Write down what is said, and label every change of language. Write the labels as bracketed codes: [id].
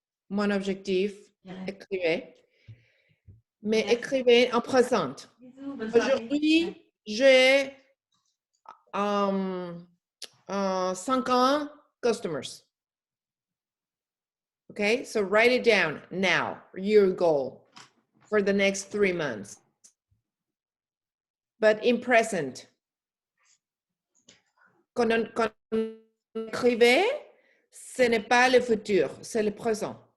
[fr] Mon objectif, écrivez. Mais écrivez en présent. Aujourd'hui, j'ai 50 customers. [en] Okay, so write it down now, your goal for the next 3 months. But in present. [fr] Quand on écrivait, ce n'est pas le futur, c'est le présent.